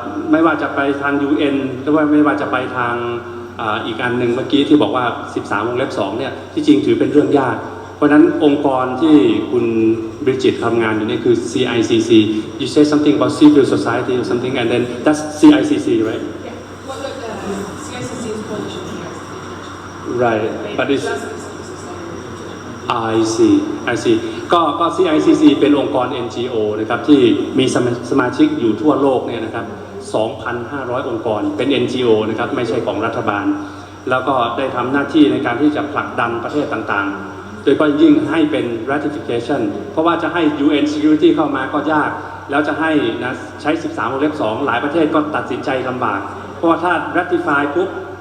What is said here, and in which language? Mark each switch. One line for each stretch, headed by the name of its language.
Thai: ไม่ว่าจะไปทาง UN หรือว่าไม่ว่าจะไปทางอีกอันหนึ่งเมื่อกี้ที่บอกว่า13 วงเล็บ 2เนี่ยที่จริงถือเป็นเรื่องยากเพราะนั้นองค์กรที่คุณบริจิตทำงานอยู่นี่คือ CICC
English: you say something about civil society or something and then that's CICC right Yeah. Well, the CICC is coalition against international. right but it's I see
Thai: ก็ CICC เป็นองค์กร NGO นะครับที่มีสมาชิกอยู่ทั่วโลกเนี่ยนะครับ 2,500 องค์กรเป็น NGO นะครับไม่ใช่ของรัฐบาลแล้วก็ได้ทำหน้าที่ในการที่จะผลักดันประเทศต่างๆโดยเฉพาะยิ่งให้เป็น ratification เพราะว่าจะให้ UN Security เข้ามาก็ยากแล้วจะให้นะใช้ 13 วงเล็บ 2 หลายประเทศก็ตัดสินใจลำบากเพราะว่าถ้า ratify ปุ๊บ